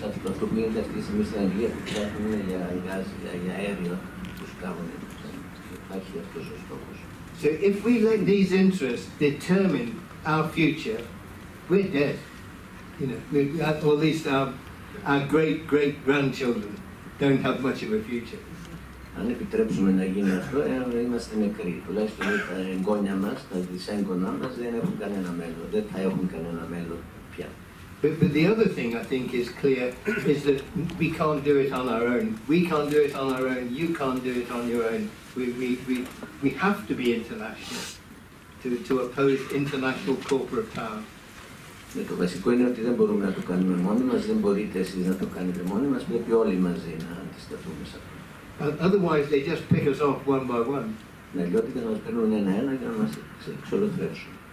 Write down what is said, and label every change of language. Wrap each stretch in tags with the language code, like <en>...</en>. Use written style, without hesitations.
<el>Αυτό που γίνεται αυτή τη στιγμή στην Αγγλία που ψάχνουν για αέριο τους κάνουν. Υπάρχει αυτός ο στόχος.</el> <en>So if we let these interests determine our future, we're dead. You know, or at least our great-great-grandchildren don't have much of a future.</en> <el>Αν επιτρέψουμε να γίνει αυτό, είμαστε νεκροί. Τουλάχιστον τα εγγόνια μας, τα δυσέγγονά μας δεν έχουν κανένα μέλλον. Δεν θα έχουν κανένα μέλλον πια.</el> <en>But the other thing I think is clear is that we can't do it on our own. We can't do it on our own. You can't do it on your own. We have to be international to oppose international corporate power.</en> <el>Το βασικό είναι ότι δεν μπορούμε να το κάνουμε μόνοι μας, δεν μπορείτε εσείς να το κάνετε μόνοι μας, πρέπει όλοι μαζί να αντισταθούμε σε αυτό.</el> <en>Otherwise they just pick us off one by one.</en> <el>Αλλιώτικα να μας παίρνουν ένα-ένα για να μας εξολοθρεύσουν.</el>